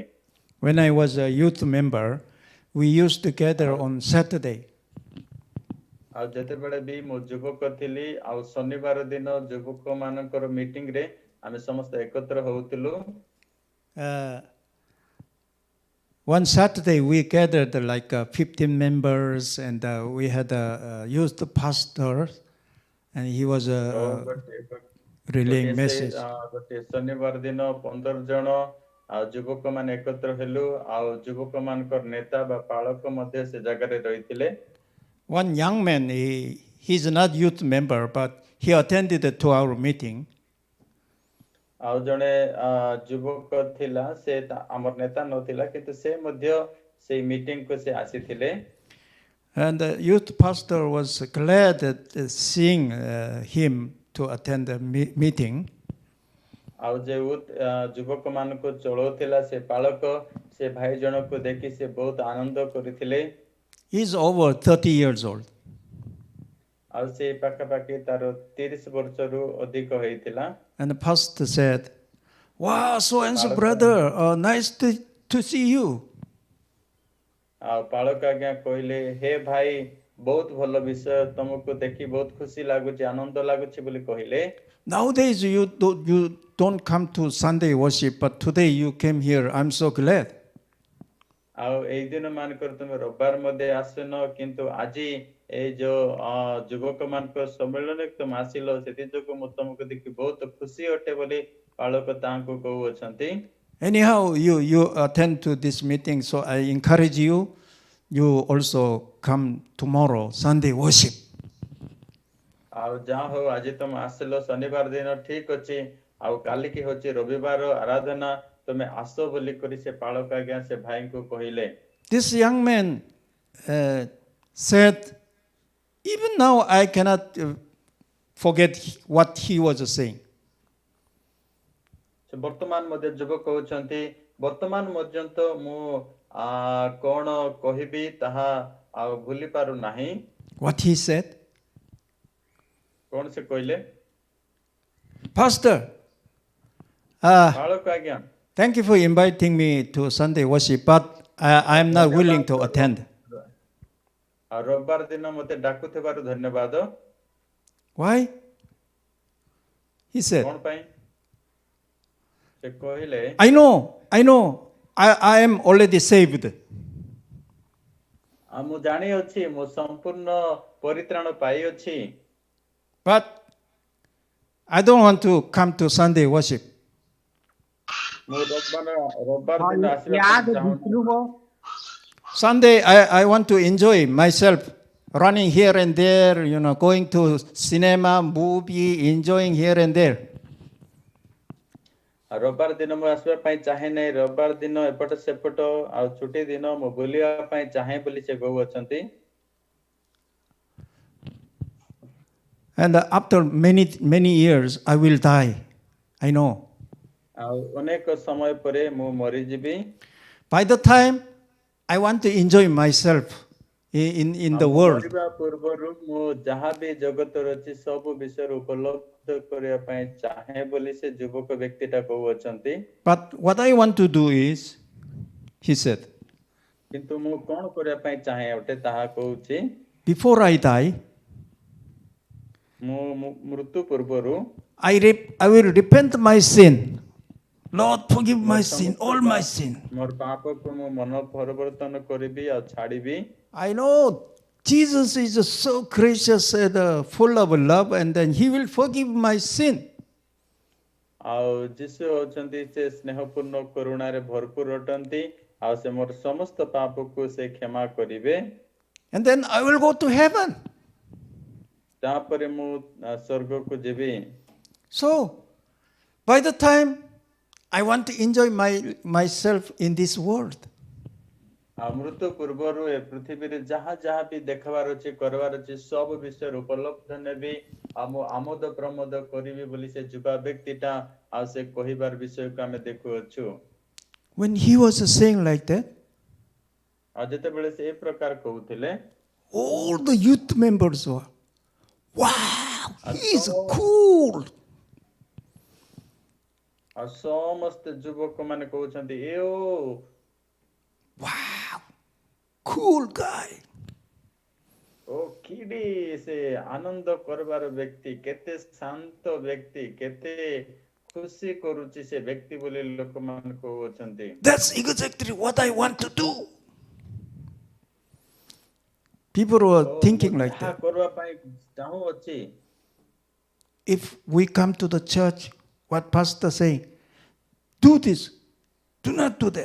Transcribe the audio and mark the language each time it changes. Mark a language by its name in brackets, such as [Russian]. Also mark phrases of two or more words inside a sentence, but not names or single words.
[English] When I was a youth member, we used to gather on Saturday. [Odia] ଆଉ ଯେତେବେଳେ ବି ମୁଁ ଯୁବକ ଥିଲି ଆଉ ଶନିବାର ଦିନ ଯୁବକ ମାନଙ୍କର ମିଟିଂ ରେ ଆମେ ସମସ୍ତେ ଏକତ୍ର ହଉଥିଲୁ। [English] One Saturday we gathered like 15 members, and we had a youth pastor, and he was relaying message. [Odia] ଗୋଟେ ଶନିବାର ଦିନ 15 ଜଣ ଆଉ ଯୁବକ ମାନେ ଏକତ୍ର ହେଲୁ ଆଉ ଯୁବକ ମାନଙ୍କର ନେତା ବା ପାଳକ ମଧ୍ୟ ସେ ଜାଗାରେ ରହିଥିଲେ। [English] One young man, he's not youth member, but he attended to our meeting. [Odia] ଆଉ ଜଣେ ଯୁବକ ଥିଲା ସେ ଆମର ନେତା ନଥିଲା କିନ୍ତୁ ସେ ମଧ୍ୟ ସେଇ ମିଟିଂ କୁ ସେ ଆସିଥିଲେ। [English] And the youth pastor was glad at seeing him to attend the meeting. [Odia] ଆଉ ଯେ ଯୁବକ ମାନଙ୍କୁ ଚଳଉଥିଲା ସେ ପାଳକ ସେ ଭାଇ ଜଣକୁ ଦେଖି ସେ ବହୁତ ଆନନ୍ଦ କରିଥିଲେ। [English] He's over 30 years old. [Odia] ଆଉ ସେ ପାଖାପାଖି ତାର 30 ବର୍ଷରୁ ଅଧିକ ହେଇଥିଲା। [English] And the pastor said, "Wow, so and so brother, nice to see you." [Odia] ଆଉ ପାଳକ ଆଜ୍ଞା କହିଲେ ହେ ଭାଇ ବହୁତ ଭଲ ବିଷୟ ତମକୁ ଦେଖି ବହୁତ ଖୁସି ଲାଗୁଛି ଆନନ୍ଦ ଲାଗୁଛି ବୋଲି କହିଲେ। [English] Nowadays you don't come to Sunday worship, but today you came here. I'm so glad. [Odia] ଆଉ ଏଇ ଦିନ ମାନଙ୍କର ତୁମେ ରବିବାର ମଧ୍ୟ ଆସୁନ କିନ୍ତୁ ଆଜି ଏଇ ଯୋଉ ଯୁବକ ମାନଙ୍କ ସମ୍ମିଳନୀ ତୁମେ ଆସିଲ ସେଥି ଯୋଗୁଁ ମୁଁ ତମକୁ ଦେଖି ବହୁତ ଖୁସି ଅଟେ ବୋଲି ପାଳକ ତାଙ୍କୁ କହୁଅଛନ୍ତି। [English] Anyhow, you attend to this meeting, so I encourage you. You also come tomorrow, Sunday worship. [Odia] ଆଉ ଯାହା ହଉ ଆଜି ତମେ ଆସିଲ ଶନିବାର ଦିନ ଠିକ ଅଛି ଆଉ କାଲି କି ହଉଛି ରବିବାର ଆରାଧନା ତମେ ଆସ ବୋଲି କରି ସେ ପାଳକ ଆଜ୍ଞା ସେ ଭାଇଙ୍କୁ କହିଲେ। [English] This young man said, even now I cannot forget what he was saying. [Odia] ସେ ବର୍ତ୍ତମାନ ମଧ୍ୟ ଯୁବକ କହୁଛନ୍ତି ବର୍ତ୍ତମାନ ପର୍ଯ୍ୟନ୍ତ ମୁଁ କଣ କହିବି ତାହା ଆଉ ଭୁଲି ପାରୁ ନାହିଁ। [English] What he said? [Odia] କଣ ସେ କହିଲେ? [English] Pastor, [Odia] ପାଳକ ଆଜ୍ଞା [English] thank you for inviting me to Sunday worship, but I am not willing to attend. [Odia] ଆଉ ରବିବାର ଦିନ ମୋତେ ଡାକୁଥିବାରୁ ଧନ୍ୟବାଦ। [English] Why? He said, [Odia] କଣ ପାଇଁ? ସେ କହିଲେ [English] I know, I am already saved. [Odia] ମୁଁ ଜାଣିଅଛି ମୁଁ ସମ୍ପୂର୍ଣ୍ଣ ପରିତ୍ରାଣ ପାଇଅଛି। [English] But I don't want to come to Sunday worship. [Odia] ମୁଁ ରବିବାର ଦିନ ଆସିବା ପାଇଁ ଚାହୁଁନି। [English] Sunday, I want to enjoy myself, running here and there, going to cinema, movie, enjoying here and there. [Odia] ରବିବାର ଦିନ ମୁଁ ଆସିବା ପାଇଁ ଚାହେଁ ନାହିଁ। ରବିବାର ଦିନ ଏପଟ ସେପଟ ଆଉ ଛୁଟି ଦିନ ମୁଁ ବୁଲିବା ପାଇଁ ଚାହେଁ ବୋଲି ସେ କହୁଅଛନ୍ତି। [English] And after many years, I will die. I know. [Odia] ଆଉ ଅନେକ ସମୟ ପରେ ମୁଁ ମରିଯିବି। [English] By the time I want to enjoy myself in the world. [Odia] ମରିବା ପୂର୍ବରୁ ମୁଁ ଯାହା ବି ଜଗତରେ ଅଛି ସବୁ ବିଷୟରେ ଉପଲବ୍ଧ କରିବା ପାଇଁ ଚାହେଁ ବୋଲି ସେ ଯୁବକ ବ୍ୟକ୍ତିଟା କହୁଅଛନ୍ତି। [English] But what I want to do is, he said, [Odia] କିନ୍ତୁ ମୁଁ କଣ କରିବା ପାଇଁ ଚାହେଁ ଅଟେ ତାହା କହୁଛି। [English] before I die, [Odia] ମୁଁ ମୃତ୍ୟୁ ପୂର୍ବରୁ [English] I will repent my sin. Lord, forgive my sin, all my sin. [Odia] ମୋର ପାପକୁ ମୁଁ ମନ ପରିବର୍ତ୍ତନ କରିବି ଆଉ ଛାଡ଼ିବି। [English] I know Jesus is so gracious and full of love, and then he will forgive my sin. [Odia] ଆଉ ଯୀଶୁ ହେଉଛନ୍ତି ସେ ସ୍ନେହପୂର୍ଣ୍ଣ କରୁଣାରେ ଭରପୁର ଅଟନ୍ତି ଆଉ ସେ ମୋର ସମସ୍ତ ପାପକୁ ସେ କ୍ଷମା କରିବେ। [English] And then I will go to heaven. [Odia] ତାପରେ ମୁଁ ସ୍ୱର୍ଗକୁ ଯିବି। [English] So, by the time I want to enjoy myself in this world, [Odia] ଆଉ ମୃତ୍ୟୁ ପୂର୍ବରୁ ଏ ପୃଥିବୀରେ ଯାହା ଯାହା ବି ଦେଖବାର ଅଛି କରିବାର ଅଛି ସବୁ ବିଷୟରେ ଉପଲବ୍ଧ ନେବି ଆଉ ମୁଁ ଆମୋଦ ପ୍ରମୋଦ କରିବି ବୋଲି ସେ ଯୁବା ବ୍ୟକ୍ତିଟା ଆଉ ସେ କହିବାର ବିଷୟକୁ ଆମେ ଦେଖୁଅଛୁ। [English] when he was saying like that, [Odia] ଆଉ ଯେତେବେଳେ ସେ ଏ ପ୍ରକାର କହୁଥିଲେ [English] all the youth members were, wow, he is cool. [Odia] ଆଉ ସମସ୍ତେ ଯୁବକ ମାନେ କହୁଛନ୍ତି [English] Wow, cool guy. [Odia] ଓ କିଡି ସେ ଆନନ୍ଦ କରିବାର ବ୍ୟକ୍ତି କେତେ ଶାନ୍ତ ବ୍ୟକ୍ତି କେତେ ଖୁସି କରୁଛି ସେ ବ୍ୟକ୍ତି ବୋଲି ଲୋକମାନେ କହୁଅଛନ୍ତି। [English] That's exactly what I want to do. People were thinking like that. [Odia] କରିବା ପାଇଁ ଚାହୁଁଅଛି। [English] If we come to the church, what pastor saying, do this, do not do that.